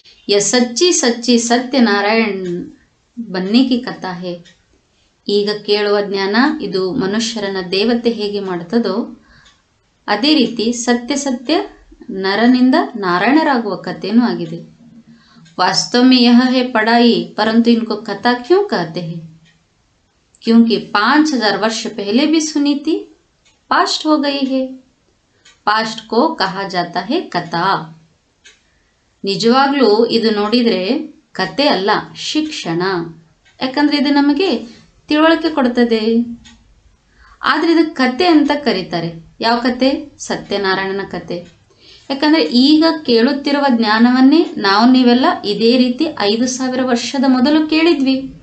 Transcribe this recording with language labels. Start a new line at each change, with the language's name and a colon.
Hindi: ಯ ಸಚ್ಚಿ ಸಚ್ಚಿ ಸತ್ಯನಾರಾಯಣ್ ಬನ್ನಿ ಕಿ ಕಥಾ ಹೇ.
Kannada: ಈಗ ಕೇಳುವ ಜ್ಞಾನ ಇದು ಮನುಷ್ಯರನ್ನ ದೇವತೆ ಹೇಗೆ ಮಾಡ್ತದೋ ಅದೇ ರೀತಿ ಸತ್ಯ ನರನಿಂದ ನಾರಾಯಣರಾಗುವ ಕಥೆನೂ ಆಗಿದೆ.
Hindi: वास्तव में यह है पढ़ाई, परंतु इनको कथा क्यों कहते हैं? क्योंकि 5000 वर्ष पहले भी सुनी थी, पास्ट हो गई है. पास्ट को कहा जाता है कथा.
Kannada: ನಿಜವಾಗ್ಲೂ ಇದು ನೋಡಿದ್ರೆ ಕತೆ ಅಲ್ಲ, ಶಿಕ್ಷಣ. ಯಾಕಂದ್ರೆ ಇದು ನಮಗೆ ತಿಳುವಳಿಕೆ ಕೊಡ್ತದೆ. ಆದ್ರೆ ಇದು ಕತೆ ಅಂತ ಕರೀತಾರೆ. ಯಾವ ಕತೆ? ಸತ್ಯನಾರಾಯಣನ ಕತೆ. ಯಾಕಂದ್ರೆ ಈಗ ಕೇಳುತ್ತಿರುವ ಜ್ಞಾನವನ್ನೇ ನೀವೆಲ್ಲ ಇದೇ ರೀತಿ 5000 ವರ್ಷದ ಮೊದಲು ಕೇಳಿದ್ವಿ.